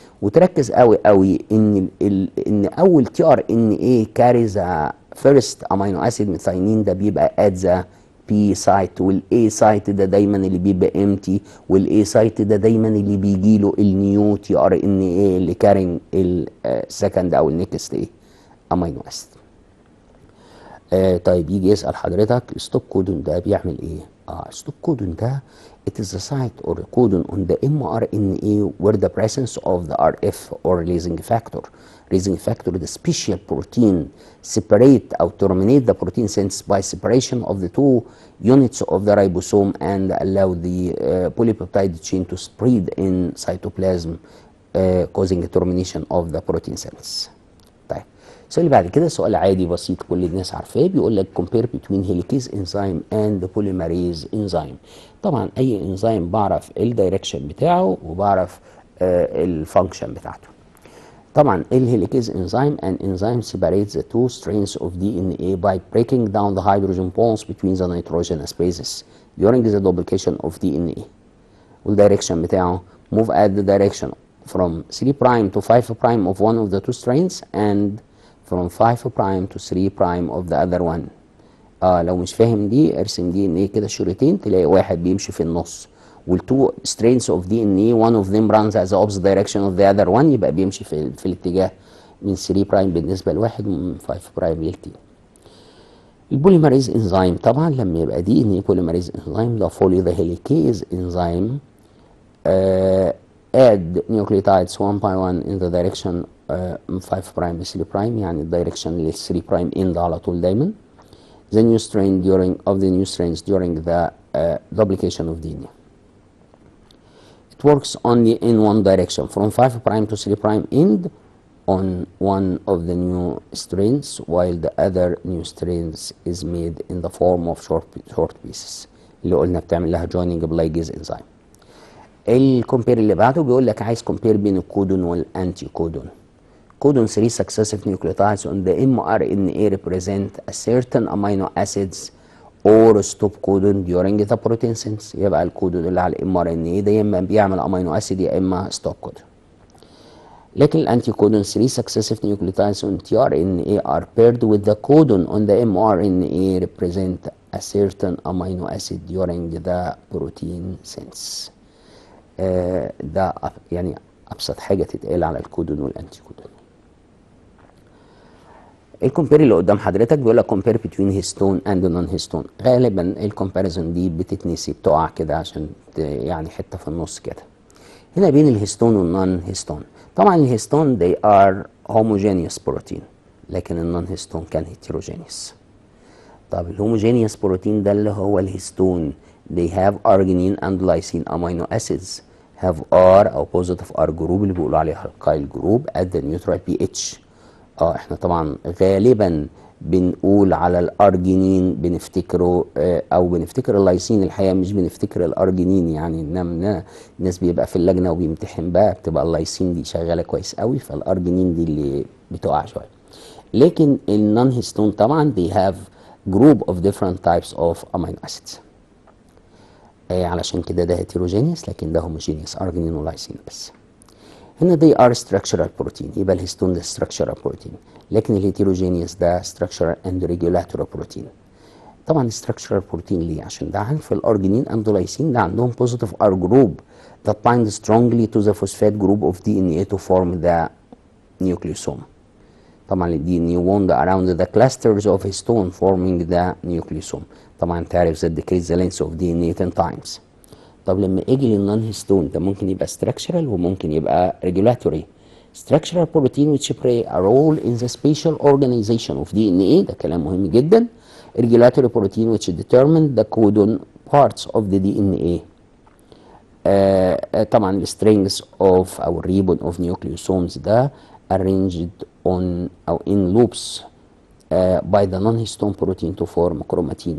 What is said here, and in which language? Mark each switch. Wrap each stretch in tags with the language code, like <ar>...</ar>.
<ar>وتركز قوي قوي ان اول تي ار ان اي كاريز فيرست امينو اسيد ميثاينين ده بيبقى ات ذا بي سايت، والاي سايت ده دايما اللي بيبقى امتي، والاي سايت ده دايما اللي بيجي له النيو تي ار ان اي اللي كارين السكند او النكست ايه امينو اسيد. طيب يجي يسأل حضرتك ستوب كودون ده</ar> <en>بيعمل ايه؟ Stop codon ده it is the site or codon on the mRNA where the presence of the RF or releasing factor. Releasing factor the special protein separate or terminate the protein synthesis by separation of the two units of the ribosome and allow the polypeptide chain to spread in cytoplasm causing a termination of the protein synthesis.</en> <ar>طيب السؤال اللي بعد كده سؤال عادي بسيط كل الناس عارفاه، بيقول لك</ar> <en>compare between helicase enzyme and polymerase enzyme.</en> <ar>طبعا اي انزيم بعرف الدايركشن بتاعه وبعرف الفانكشن بتاعته. طبعا الهيليكيز</ar> <en>enzyme an enzyme separates the two strands of DNA by breaking down the hydrogen bonds between the nitrogenous bases during the duplication of DNA. والdirection بتاعه move at the direction from 3 prime to 5 prime of one of the two strands and from 5 prime to 3 prime of the other one.</en> <ar>لو مش فاهم دي ارسم دي ان ايه كده شريطين، تلاقي واحد بيمشي في النص والتو</ar> <en>strands of DNA one of them runs as the opposite direction of the other one،</en> <ar>يبقى بيمشي في الاتجاه من 3 برايم بالنسبه لواحد ومن 5 برايم للتاني. البوليمريز انزيم طبعا لما يبقى دي ان ايه بوليمريز انزيم ده</ar> <en>follow the helicase enzyme add nucleotides one by one in the direction 5 prime</en> <ar>ل 3 prime، يعني الدايركشن لل 3 prime end على طول دايما.</ar> <en>The new strain the new strains during the duplication of DNA. It works only in one direction from 5 prime to 3 prime end on one of the new strains, while the other new strains is made in the form of short pieces</en> <ar>اللي قلنا بتعمل لها</ar> <en>joining بلايجيز enzyme.</en> <ar>الكومبير اللي بعده بيقول لك عايز كومبير بين الكودون والانتي كودون.</ar> <en>Codon 3 successive nucleotides on the mRNA represent a certain amino acids or stop codon during the protein synthesis.</en> <ar>يبقى الكودون اللي على mRNA ده يا اما بيعمل امينو اسيد يا اما ستوب كودون. لكن الانتي كودون</ar> <en>3 successive nucleotides on tRNA are paired with the codon on the mRNA represent a certain amino acid during the protein synthesis.</en> <ar>ده يعني ابسط حاجه تتقال على الكودون والانتي كودون. الكومبير اللي قدام حضرتك بيقول لك كومبير بين هيستون اند نون هيستون. غالبا الكومباريزون دي بتتنسي بتقع كده عشان يعني حته في النص كده. هنا بين الهيستون والنون هيستون، طبعا الهيستون</ar> <en>they are homogeneous protein</en> <ar>لكن النون هيستون كان heterogeneous. طب الهوموجينيوس بروتين ده اللي هو الهيستون</ar> <en>they have arginine and lysine amino acids</en> <ar>have R او positive R جروب اللي بيقولوا عليها القايل جروب</ar> <en>at the neutral pH.</en> <ar>احنا طبعا غالبا بنقول على الارجينين بنفتكره او بنفتكر اللايسين، الحقيقه مش بنفتكر الارجينين، يعني الناس بيبقى في اللجنه وبيمتحن بقى بتبقى اللايسين دي شغاله كويس قوي، فالارجينين دي اللي بتقع شويه. لكن النون هيستون طبعا</ar> <en>they have group of different types of amino acids.</en> <ar>علشان كده ده heterogeneous لكن ده homogeneous ارجينين ولايسين بس. هنا</ar> <en>they are structural protein،</en> <ar>يبقى الهيستون ده structural protein، لكن الهيتيروجينيوس ده</ar> <en>structural and regulatory protein. طبعا structural protein</en> <ar>ليه؟ عشان ده عارف الارجينين</ar> <en>and lysine ده عندهم positive R group that bind strongly to the phosphate group of DNA to form the nucleosome. طبعا ال DNA wound around the clusters of histone forming the nucleosome.</en> <ar>طبعا تعرف</ar> <en>that decrease the length of DNA 10 times.</en> <ar>طب لما اجي للنون هيستون ده ممكن يبقى structural وممكن يبقى regulatory.</ar> <en>Structural protein which play a role in the spatial organization of DNA</en> <ar>ده كلام مهم جدا.</ar> <en>Regulatory protein which determine the codon parts of the DNA. طبعا ال strings of أو ribbon of nucleosomes ده arranged on أو in loops by the non-histone protein to form chromatin.</en>